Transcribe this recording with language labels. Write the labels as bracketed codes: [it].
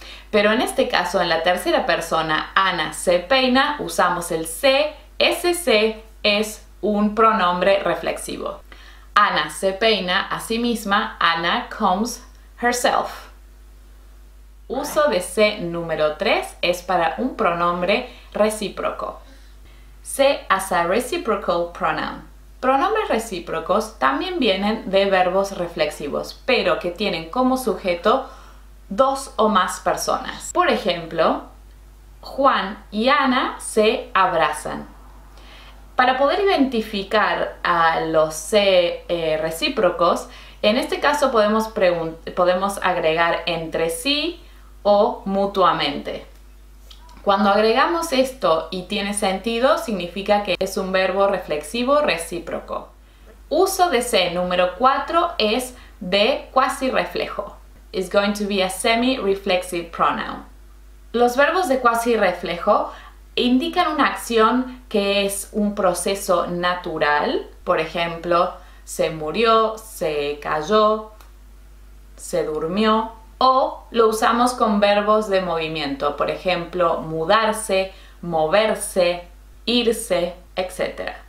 [es] Pero en este caso, en la tercera persona, Ana se peina, usamos el se. Ese se es un pronombre reflexivo. Ana se peina a sí misma. [en] Anna combs herself. [es] Uso de se número 3 es para un pronombre recíproco. [en] Se as a reciprocal pronoun. [es] Pronombres recíprocos también vienen de verbos reflexivos, pero que tienen como sujeto dos o más personas. Por ejemplo, Juan y Ana se abrazan. Para poder identificar a los se recíprocos, en este caso podemos agregar entre sí o mutuamente. Cuando agregamos esto y tiene sentido, significa que es un verbo reflexivo recíproco. Uso de se número 4 es de cuasi reflejo. [en] It's going to be a semi-reflexive pronoun. [es] Los verbos de cuasi reflejo indican una acción que es un proceso natural. Por ejemplo, se murió, se cayó, se durmió. O lo usamos con verbos de movimiento, por ejemplo, mudarse, moverse, irse, etc.